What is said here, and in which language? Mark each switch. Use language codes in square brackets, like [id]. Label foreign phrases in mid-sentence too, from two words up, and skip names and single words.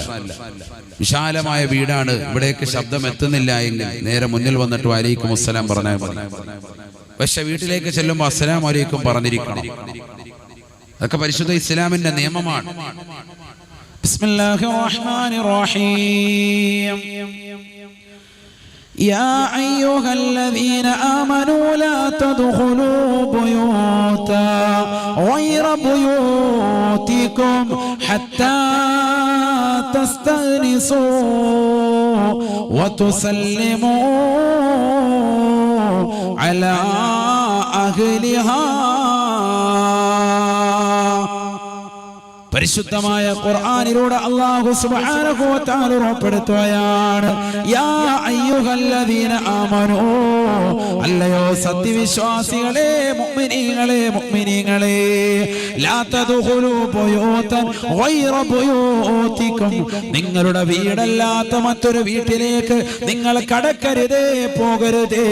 [ml] വിശാലമായ വീടാണ്, ഇവിടേക്ക് ശബ്ദം എത്തുന്നില്ല എങ്കിൽ നേരെ മുന്നിൽ വന്നിട്ട് [ar] وعليكم السلام [ml] പറഞ്ഞാൽ മതി. പക്ഷെ വീട്ടിലേക്ക് ചെല്ലുമ്പോൾ [ar] السلام وعليكم [ml] പറഞ്ഞിരിക്കണം. അതൊക്കെ പരിശുദ്ധ ഇസ്ലാമിന്റെ നിയമമാണ്. [ar] بسم الله الرحمن الرحيم. يا أيها الذين آمنوا لا تدخلوا بيوتا غير بيوتكم حتى تستأنسوا وتسلموا على أهلها. [ml] പരിശുദ്ധമായ ഖുർആനിലൂടെ [ar] الله سبحانه وتعالى [ml] ഉറപ്പെടുത്തുകയാണ്, [ar] يا أيها الذين آمنوا, [ml] അല്ലയോ സത്യവിശ്വാസികളെ, മുഅ്മിനീങ്ങളെ, [ar] لا تدخلوا بيوتا غير بيوتكم, [ml] നിങ്ങളുടെ വീടല്ലാത്ത മറ്റൊരു വീട്ടിലേക്ക് നിങ്ങൾ കടക്കരുതേ, പോകരുതേ.